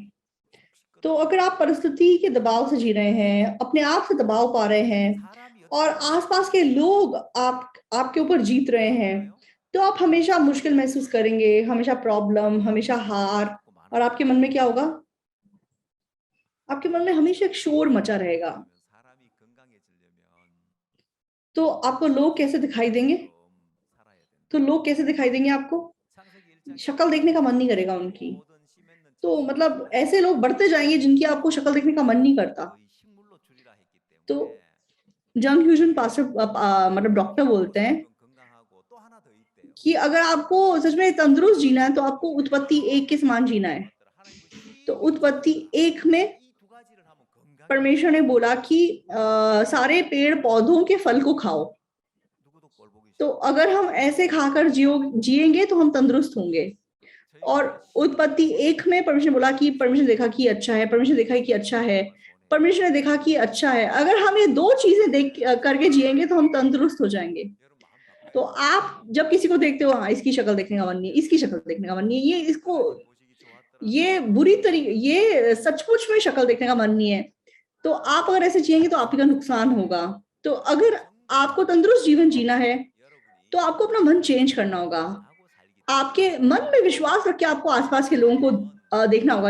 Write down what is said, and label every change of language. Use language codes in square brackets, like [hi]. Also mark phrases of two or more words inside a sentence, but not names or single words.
[hi] तो अगर आप परिस्थिति के दबाव से जी रहे हैं, अपने आप से दबाव पा रहे हैं और आसपास के लोग आपके ऊपर जीत रहे हैं, तो आप हमेशा मुश्किल महसूस करेंगे, हमेशा प्रॉब्लम, हमेशा हार। और आपके मन में क्या होगा? आपके मन में हमेशा एक शोर मचा रहेगा। तो आपको लोग कैसे दिखाई देंगे? तो लोग कैसे दिखाई देंगे आपको? शक्ल देखने का मन नहीं करेगा उनकी। [ko] 모든 씨맺는 [hi] तो मतलब [ko] 채소를 [hi] ऐसे लोग बढ़ते जाएंगे जिनकी आपको शक्ल देखने का मन नहीं करता। [ko] 거의 식물로 줄이라 했기 [hi] तो [ko] 때문에 [hi] जंग फ्यूजन पास्टर मतलब डॉक्टर बोलते हैं [ko] 식물로서는 건강하고 또 하나 더 있대요. [hi] कि अगर आपको सच में तंदुरुस्त जीना है तो आपको उत्पत्ति एक के समान जीना है। [ko] 것들 하나님 그 [hi] तो [ko] 씨로 [hi] उत्पत्ति [ko] 지어라. [hi] एक में [ko] 이 두 가지를 하면 건강해. [hi] परमेश्वर ने बोला कि सारे पेड़ पौधों के फल को खाओ। [ko] 누구도 꼴 보기 [hi] तो [ko] 싫어. [hi] अगर हम ऐसे खाकर जिएंगे तो हम तंदुरुस्त होंगे। और [ko] 저희가 [hi] उत्पत्ति एक में परमेश्वर ने बोला कि परमेश्वर ने देखा कि अच्छा है, परमेश्वर ने देखा कि अच्छा है, परमेश्वर ने देखा कि अच्छा है। अगर हम ये दो चीजें देख करके जिएंगे तो हम तंदुरुस्त हो जाएंगे। [ko] 여러분 마음 바꿔. [hi] तो आप जब किसी को देखते हो, हाँ इसकी शक्ल देखने का मन नहीं है, इसकी शक्ल देखने का मन नहीं है, ये इसको [ko] 하나님 보시기 좋았더라. [hi] ये बुरी तरीके, ये सचमुच में शक्ल देखने का मन नहीं है, तो आप अगर ऐसे जिएंगे तो आप ही का नुकसान होगा। तो अगर आपको तंदुरुस्त जीवन जीना है तो आपको अपना मन चेंज करना होगा। आपके मन में विश्वास रख के आपको आसपास के लोगों को देखना होगा।